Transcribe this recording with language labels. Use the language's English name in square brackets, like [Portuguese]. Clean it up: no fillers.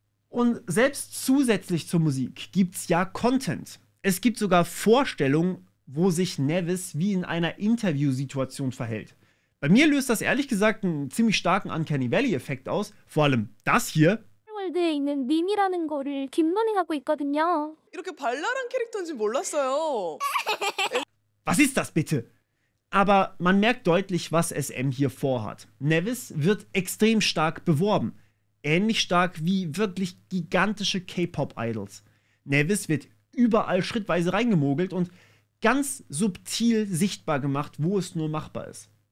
[German] Und selbst zusätzlich zur Musik gibt es ja Content. Es gibt sogar Vorstellungen, wo sich Nevis wie in einer Interviewsituation verhält. Bei mir löst das ehrlich gesagt einen ziemlich starken Uncanny Valley-Effekt aus. Vor allem das hier. [Korean] 월드에 있는 밈이라는 거를 딥러닝하고 있거든요. 이렇게 발랄한 캐릭터인지 몰랐어요. [German] Was ist das bitte? Aber man merkt deutlich, was SM hier vorhat. Nevis wird extrem stark beworben. Ähnlich stark wie wirklich gigantische K-Pop-Idols. Nevis wird überall schrittweise reingemogelt und ganz subtil sichtbar gemacht, wo es nur machbar ist.